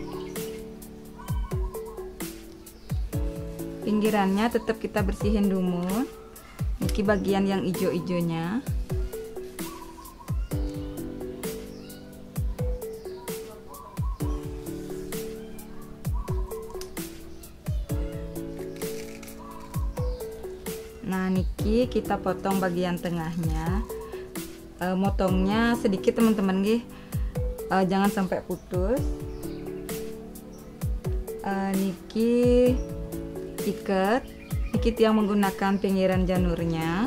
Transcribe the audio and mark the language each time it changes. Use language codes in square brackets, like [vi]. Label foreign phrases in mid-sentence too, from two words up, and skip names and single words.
[id] Pinggirannya tetap kita bersihin lumut. Niki bagian yang ijo-ijonya. Nah, niki kita potong bagian tengahnya. Motongnya sedikit teman-teman nggih. Jangan sampai putus. Niki ikat, niki yang menggunakan pinggiran janurnya.